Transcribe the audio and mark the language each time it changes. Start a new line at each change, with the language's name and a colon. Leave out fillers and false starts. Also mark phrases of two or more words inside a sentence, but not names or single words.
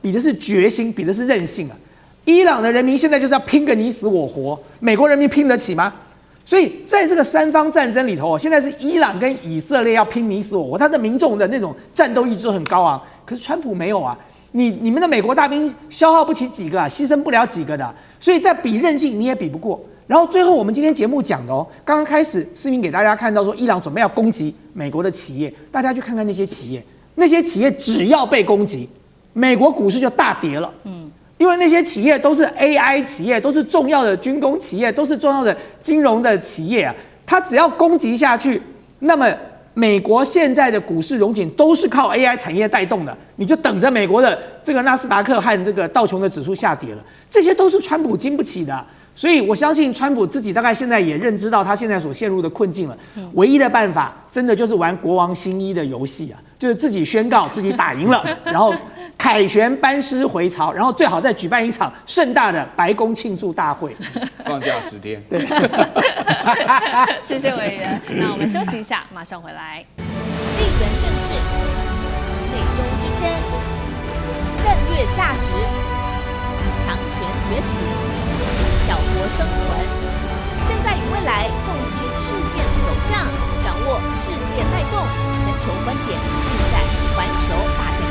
Chinese: 比的是決心，比的是韌性啊。伊朗的人民現在就是要拼個你死我活，美國人民拼得起嗎？所以在這個3方戰爭裡頭，現在是伊朗跟以色列要拼你死我活，他的民眾的那種戰鬥意志很高昂。可是川普沒有啊， 你們的美國大兵消耗不起幾個啊，犧牲不了幾個的，所以在比韌性你也比不過。然後最後我們今天節目講的剛剛開始世銘給大家看到說伊朗準備要攻擊美國的企業，大家去看看那些企業，那些企業只要被攻擊，美國股市就大跌了。因為那些企業都是 AI 企業，都是重要的軍工企業，都是重要的金融的企業啊，它只要攻擊下去，那麼美國現在的股市榮景都是靠 AI 產業帶動的，你就等着美國的這個納斯達克和這個道瓊的指數下跌了，這些都是川普經不起的。所以我相信川普自己大概現在也認知到他現在所陷入的困境了，唯一的辦法真的就是玩國王新衣的遊戲啊，就是自己宣告自己打贏了，然後凱旋班師回朝，然後最好再舉辦一場盛大的白宮慶祝大會，放假10天。對，謝謝委員。那我們休息一下，馬上回来。地缘政治、美中之争、戰略價值、強權崛起、小國生存，現在與未來洞悉事件走向，掌握世界脈動，全球觀點盡在環球大